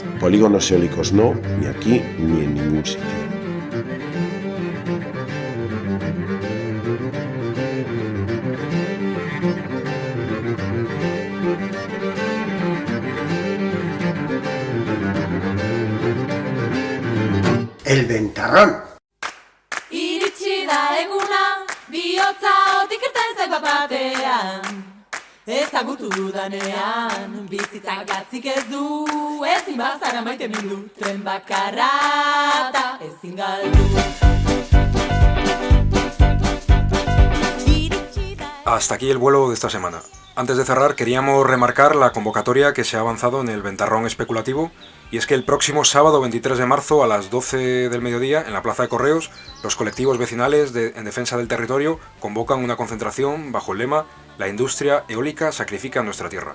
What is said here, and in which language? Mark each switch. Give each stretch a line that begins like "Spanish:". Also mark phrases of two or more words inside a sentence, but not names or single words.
Spanish: Polígonos eólicos no, ni aquí ni en ningún sitio. El ventarrón.
Basque: Iritsi da eguna, bihotza otik irten zait bat-batean. Ezagutu dudanean, bizitzak gatzik ez du, ezin bazara maite mindu, tren bakarra eta ezin galdu.
Spanish: Hasta aquí el vuelo de esta semana. Antes de cerrar, queríamos remarcar la convocatoria que se ha avanzado en el ventarrón especulativo, y es que el próximo sábado 23 de marzo a las 12 del mediodía, en la Plaza de Correos, los colectivos vecinales en defensa del territorio convocan una concentración bajo el lema «La industria eólica sacrifica nuestra tierra».